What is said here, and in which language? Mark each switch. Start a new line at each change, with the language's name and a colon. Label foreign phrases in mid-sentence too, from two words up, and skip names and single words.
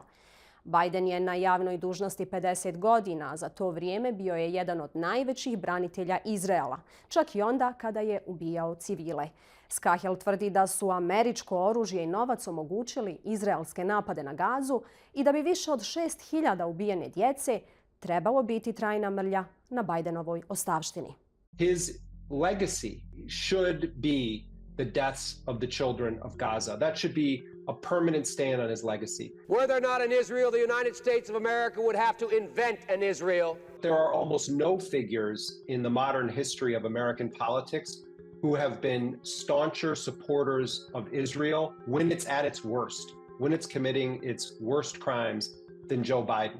Bosnian: Biden je na javnoj dužnosti 50 godina, a za to vrijeme bio je jedan od najvećih branitelja Izraela, čak i onda kada je ubijao civile. Scahill tvrdi da su američko oružje i novac omogućili izraelske napade na Gazu i da bi više od 6.000 ubijene djece trebalo biti trajna mrlja na Bidenovoj ostavštini.
English: His legacy should be the deaths of the children of Gaza. That should be a permanent stain on his legacy. Were there not an Israel, the United States of America would have to invent an Israel. There are almost no figures in the modern history of American politics who have been stauncher supporters of Israel when it's at its worst, when it's committing its worst crimes than Joe Biden.